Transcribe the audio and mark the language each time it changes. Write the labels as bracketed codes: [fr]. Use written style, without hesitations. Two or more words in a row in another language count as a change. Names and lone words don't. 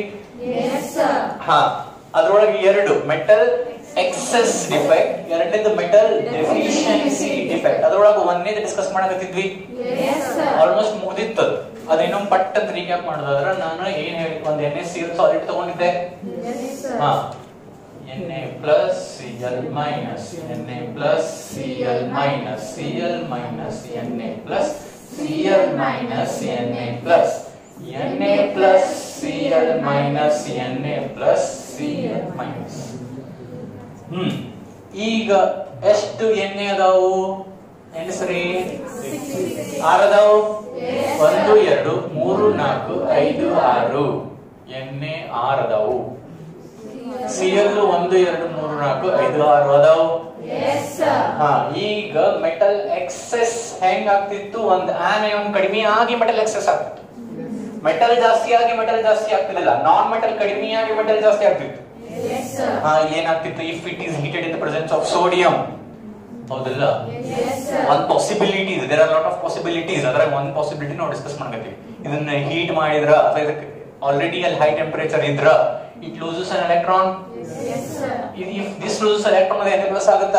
[kn] ಹಾ, ಅದ್ರೊಳಗೆ 2: [en] metal excess defect, [kn] ಎರಡನೇದು [en] metal deficiency defect. [kn] ಅದ್ರೊಳಗೆ ಒಂದೇದು ಡಿಸ್ಕಸ್ ಮಾಡಕತ್ತಿದ್ವಿ, ಆಲ್ಮೋಸ್ಟ್ ಮುಗಿದಿತ್ತು. ಅದೇನೋ ಪಟ್ ಅಂತ ರೀಕ್ಯಾಪ್ ಮಾಡೋದಾದ್ರೆ ನಾನು ಏನ್ ಹೇಳಿ ಒಂದು NaCl ಸಾಲಿಡ್ ತಗೊಂಡಿದ್ದೆ. [en] ಹಾ, Na plus Cl minus, Na plus Cl minus, Cl minus Na plus Cl minus Na plus Na plus Cl minus Na plus Cl minus. [kn] ಈಗ ಎಷ್ಟು ಎಣ್ಣೆ ಅದಾವು? ಎಣಿಸ್ರಿ. 6 ಅದಾವು. 1 2 3 4 5 6 ಎಣ್ಣೆ 6 ಅದಾವು. Cl 1 2 3 4 5 6 ಅದಾವು. ಹಾ, ಈಗ [en] metal excess [kn] ಹೆಂಗ್ ಆಗ್ತಿತ್ತು? ಒಂದು ಆನಯಾನ್ ಕಡಿಮೆ ಆಗಿ [en] metal excess [kn] ಆಗ್ತಿತ್ತು. ಮೆಟಲ್ ಜಾಸ್ತಿ ಆಗಿ ಮೆಟಲ್ ಜಾಸ್ತಿ ಆಗ್ತಿರ್ಲಿಲ್ಲ. [en] non metal [kn] ಕಡಿಮೆ ಆಗಿ ಮೆಟಲ್ ಜಾಸ್ತಿ ಆಗ್ತಿತ್ತು. ಏನಾಗ್ತಿತ್ತು? [en] If it is heated in the presence of sodium. [kn] ಹೌದಲ್ಲ? ಒಂದು ಪಾಸಿಬಿಲಿಟಿ ಇದೆ. [en] There are lot of possibilities. [kn] ಅದ್ರಾಗ ಒಂದು ಪಾಸಿಬಿಲಿಟಿ ನಾವು ಡಿಸ್ಕಸ್ ಮಾಡ್ತೀವಿ. ಇದನ್ನ ಹೀಟ್ ಮಾಡಿದ್ರ ಅಥವಾ ಇದಕ್ಕೆ ಆಲ್ರೆಡಿ ಅಲ್ಲಿ [en] high temperature [kn] ಇದ್ರ [en] it loses an electron. if this loses electron ಅದು N plus ಆಗುತ್ತಾ?